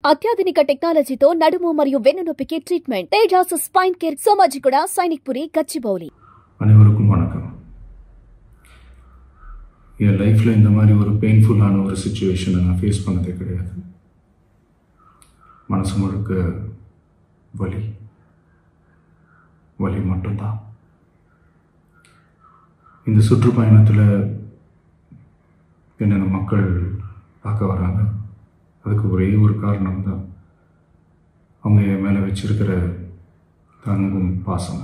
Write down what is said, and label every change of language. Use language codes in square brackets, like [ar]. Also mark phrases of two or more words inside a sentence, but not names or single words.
[te] అత్యాధునిక టెక్నాలజీతో నడుము మరియు వెన్నునొప్పికి ట్రీట్మెంట్ తేజాస్ స్పైన్ కేర్ సోమాజిగూడ సైనిక్పురి గచ్చిబౌలి. [ta] அனைவருக்கும் வணக்கம். என் லைஃப்பில் இந்த மாதிரி ஒரு பெயின்ஃபுல்லான ஒரு சுச்சுவேஷனை நான் ஃபேஸ் பண்ணதே கிடையாது. மனசு முழுக்க வலி வலி மட்டும்தான். இந்த சுற்றுப்பயணத்தில் என்னென்ன மக்கள் பார்க்க வராங்க, அதுக்கு ஒரே ஒரு காரணம் தான் அவங்க என் மேலே வச்சிருக்கிற அன்பும் பாசமும்.